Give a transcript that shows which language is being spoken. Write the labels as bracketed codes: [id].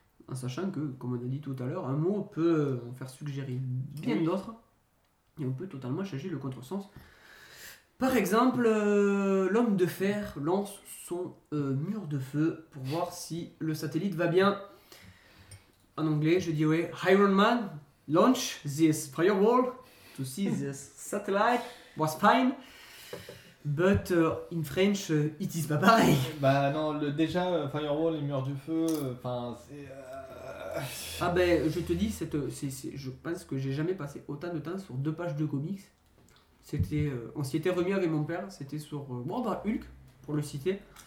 [fr] En sachant que, comme on a dit tout à l'heure, un mot peut en faire suggérer bien d'autres. Et on peut totalement changer le contresens. Par exemple, l'homme de fer lance son mur de feu pour voir si le satellite va bien. En anglais, je dis oui. [en] Iron Man, launch this firewall to see this satellite was fine. But in French, it is [fr] pas pareil. Bah non, firewall, les murs du feu, enfin c'est. Ah ben, je te dis, je pense que j'ai jamais passé autant de temps sur deux pages de comics. On s'y était remis avec mon père, c'était sur Hulk, pour le citer.